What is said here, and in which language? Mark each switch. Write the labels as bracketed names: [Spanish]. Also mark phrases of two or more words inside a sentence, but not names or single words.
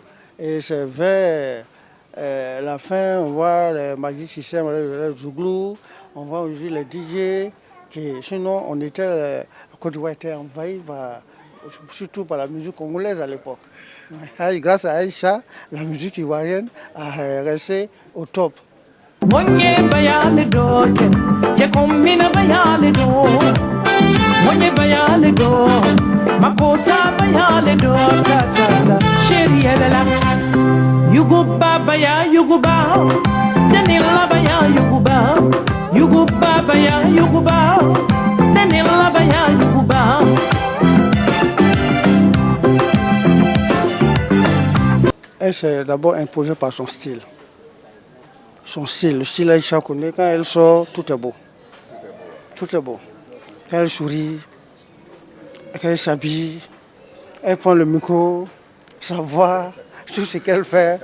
[French] Et c'est vers la fin, on voit les Magic System, les Zouglou, on voit aussi les DJ. Sinon, on était, la Côte d'Ivoire était envahie surtout par la musique congolaise à l'époque. Grâce à Aïcha, la musique ivoirienne a resté au top. Yuguba baya yuguba, Daniela baya yuguba, yuguba baya yuguba, Daniela baya yuguba. Elle s'est d'abord imposée par son style. Son style, le style Aïcha Koné, quand elle sort, tout est beau. Tout est beau. Quand elle sourit, quand elle s'habille, elle prend le micro, sa voix, tout ce qu'elle fait.